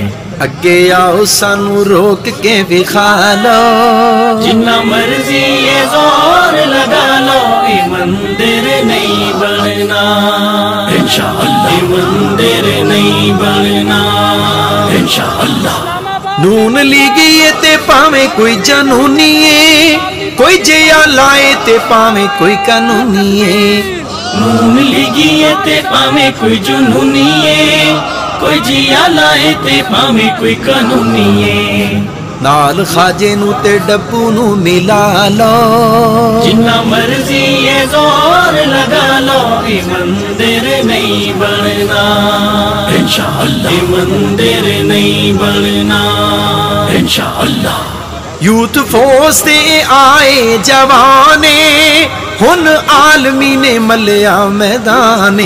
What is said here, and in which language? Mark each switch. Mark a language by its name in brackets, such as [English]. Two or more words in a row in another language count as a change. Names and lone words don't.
[Punjabi] اگے آؤ سانو روک کے وکھا لو، جنہ مرضی یہ زور لگا لو، اے مندر نہیں بننا [Arabic] انشاءاللہ، [Punjabi] اے مندر نہیں بننا [Arabic] انشاءاللہ۔ [Punjabi] نون لیگی تے پاویں کوئی جنونی ہے، کوئی جیا لائے تے پاویں کوئی قانونی ہے۔ نون لیگی تے پاویں کوئی جنونی ہے، کوئی جیا لائے تے پاویں کوئی قانونی ہے۔ نال خواجے نو تے ڈبو نو ملا لو، جنہ مرضی یہ زور لگا لو، اے مندر نہیں بننا [Arabic] انشاءاللہ، [Punjabi] اے مندر نہیں بننا [Arabic] انشاءاللہ۔ [Punjabi] یوتھ فورس تے آئے جوانے، ہن عالمی نے ملیا میدانے۔